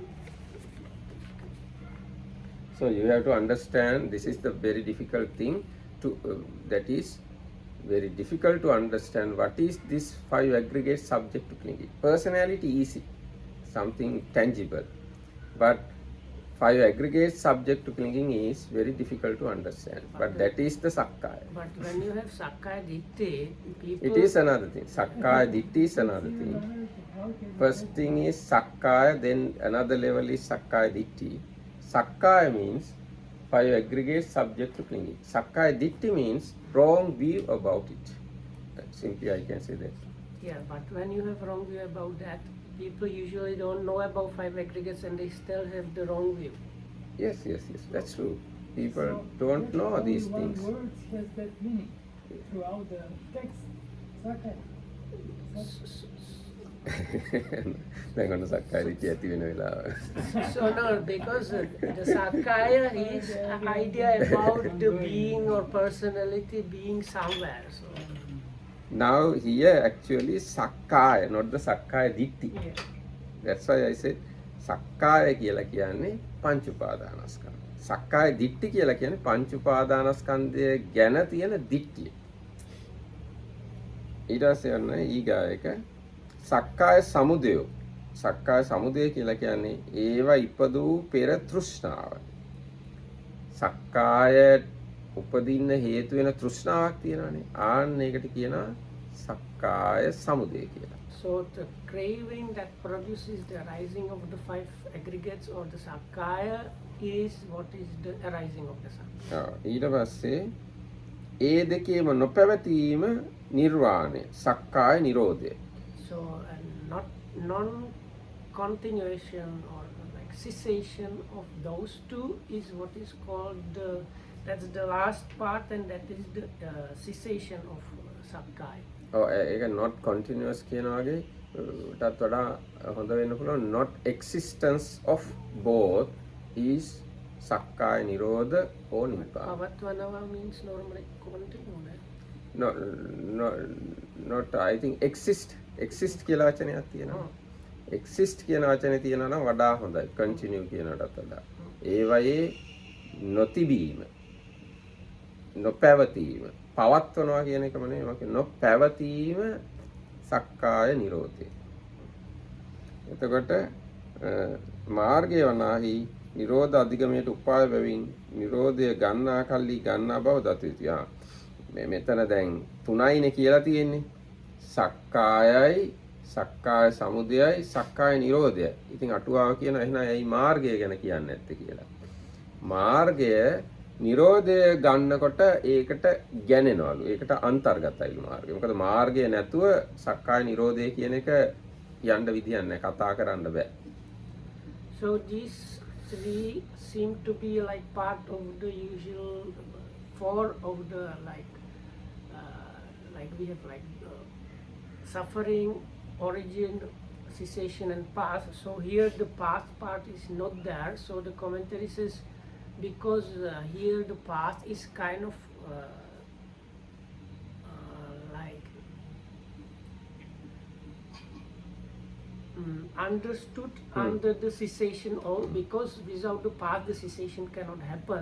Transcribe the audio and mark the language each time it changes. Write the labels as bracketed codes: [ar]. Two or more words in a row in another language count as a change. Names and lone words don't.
[en] So you have to understand this is the very difficult thing to that is very difficult to understand what is this five aggregate subject to clinging. Personality easy, something tangible, but five aggregate subject to clinging is very difficult to understand. But that is the sakkaya. But when you have sakkaya ditti, people. It is another thing. Sakkaya ditti is another thing. First thing is sakkaya, then another level is sakkaya ditti. Sakkaya means five aggregate subject to clinging. Sakkaya ditti means wrong view about it. Simply I can say that. Yeah, but when you have wrong view about that, people usually don't know about five aggregates and they still have the wrong view. Yes, that's true. People don't know these things. One word has that meaning throughout the text. Sakkaya. [si] දැන් ඔන්න සක්කාය දිට්ඨිය ඇති වෙන වෙලාව. [en] So no, because the sakkaya is idea about the being or personality being somewhere. So Now here actually sakkaya, not the sakkaya ditti. Yeah. That's why I said sakkaya [si] කියලා කියන්නේ පංච උපාදානස්කන්ධ. sakkaya ditti කියලා කියන්නේ පංච උපාදානස්කන්ධය ගැන තියෙන දිට්ඨිය. ඊට පස්සේ යන ඊගායක [pi] sakkaya samudaya. sakkaya samudaya [si] කියලා කියන්නේ ඒවා ඉපදූ පෙර තෘෂ්ණාව. sakkaya උපදින්න හේතු වෙන තෘෂ්ණාවක් තියෙනවානේ. ආන්න ඒකට කියනවා [pi] sakkaya samudaya [si] කියලා. [en] So the craving that produces the arising of the five aggregates or the sakkaya is what is the arising of the sakkaya. [si] ඊට පස්සේ ඒ දෙකේම නොපැවතීම නිර්වාණය, [pi] sakkaya nirodha. [en] So not non-continuation or like cessation of those two is what is called the, that's the last part, and that is the cessation of sakkaya. [si] ඒක [en] not continuous [si] කියන වගේ ටත් වඩා හොඳ වෙන්න පුළුවන්. [en] not existence of both is [pi] sakkaya nirodha [en] or nibbana. Pavatvanava means normally continue. no, no, not I think exist [si] කියලා වචනයක් තියෙනවා. [en] exist කියන වචනේ තියෙනවා නම් වඩා හොඳයි continue කියනටත් වඩා. [si] ඒවයේ නොතිබීම, නොපැවතීම, පවත්වනවා කියන එකම නෙවෙයි මම කියන්නේ නොපැවතීම [pi] sakkaya nirodha. [si] එතකොට මාර්ගය වනාහි නිරෝධ අධිගමයට උපාය බැවින් නිරෝධය ගන්නා කල්ලි ගන්නා බව දත යුතුය. මෙතන දැන් තුනයිනේ කියලා තියෙන්නේ. [pi] sakkayai, sakkaya samudayai, sakkaya nirodhayai. [si] ඉතින් අටුවාව කියන එහෙනම් ඇයි මාර්ගය ගැන කියන්නේ නැත්තේ කියලා. මාර්ගය නිරෝධය ගන්නකොට ඒකට ගැනෙනවලු. ඒකට අන්තර්ගතයිලු මාර්ගය. මොකද මාර්ගය නැතුව [pi] sakkaya nirodha [si] කියන එක යන්න විදියක් නැහැ. කතා කරන්න බෑ. [en] So these three seem to be like part of the usual four of the like we have like suffering, origin, cessation and path. So here the path part is not there. So the commentary says because here the path is kind of like understood under the cessation all, because without the path the cessation cannot happen.